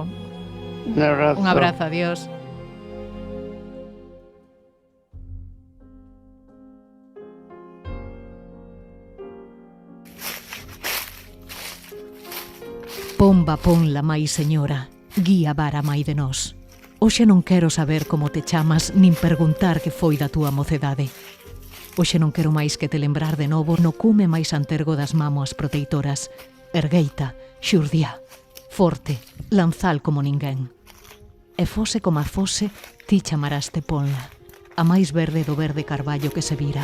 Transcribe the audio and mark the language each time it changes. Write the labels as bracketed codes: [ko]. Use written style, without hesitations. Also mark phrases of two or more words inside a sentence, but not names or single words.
[gl] Un abrazo. Un abrazo, adiós. Pomba ponla, mai señora, guía vara mai de nós. Hoxe non quero saber como te chamas, nin perguntar que foi da túa mocedade. Hoxe non quero máis que te lembrar de novo no cume máis antergo das mámoas proteitoras. Ergueita, xurdiá, forte, lanzal como ninguén. E fose como fose, ti chamaraste ponla, a máis verde do verde carballo que se vira.